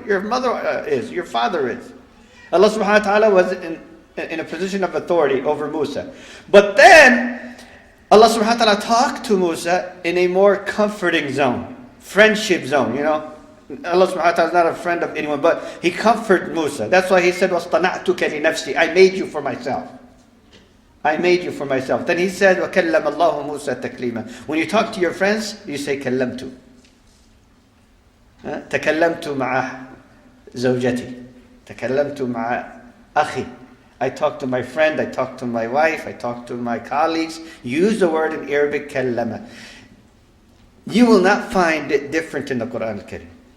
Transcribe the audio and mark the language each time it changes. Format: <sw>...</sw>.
<en>Your mother is, your father is. Allah subhanahu wa ta'ala was in a position of authority over Musa. But then, Allah subhanahu wa ta'ala talked to Musa in a more comforting zone. Friendship zone, Allah subhanahu wa ta'ala is not a friend of anyone, but He comforted Musa. That's why He said,</en> <ar>وَاصْطَنَعْتُكَ لِنَفْسِي.</ar> <en>I made you for myself. I made you for myself. Then He said,</en> <ar>وَكَلَّمَ اللَّهُ مُوسَى تَكْلِيمًا.</ar> <en>When you talk to your friends, you say, كَلَّمْتُ.</en> <ar>تكلمت مع زوجتي. تكلمت مع أخي.</ar> <en>I talk to my friend, I talk to my wife, I talk to my colleagues. Use the word in Arabic, كلمة. You will not find it different in the Quran al-Karim.</en>